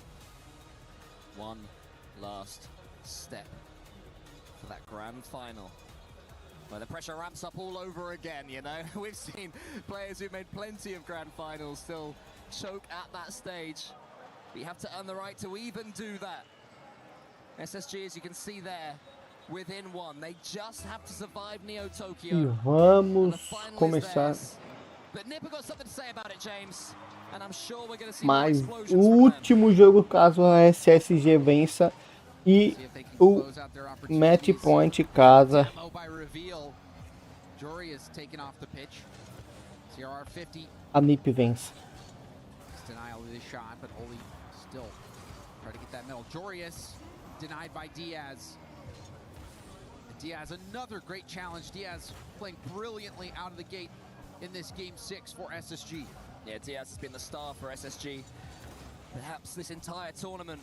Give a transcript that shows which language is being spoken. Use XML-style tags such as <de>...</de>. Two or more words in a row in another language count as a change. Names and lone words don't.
<en>One last step for that grand final, where the pressure ramps up all over again, you know? We've seen players who've made plenty of grand finals still choke at that stage. But you have to earn the right to even do that. SSG, as you can see there, within 1. They just have to survive Neo Tokyo.</en> <pt>E vamos começar Mas o último jogo, caso a SSG vença, e o match point casa a NiP vença.</pt> <en>Denial of this shot, but Oli still try to get that middle. Jorius denied by Diaz. Diaz, another great challenge. Diaz playing brilliantly out of the gate in this game 6 for SSG. Yeah, Diaz has been the star for SSG. Perhaps this entire tournament.</en>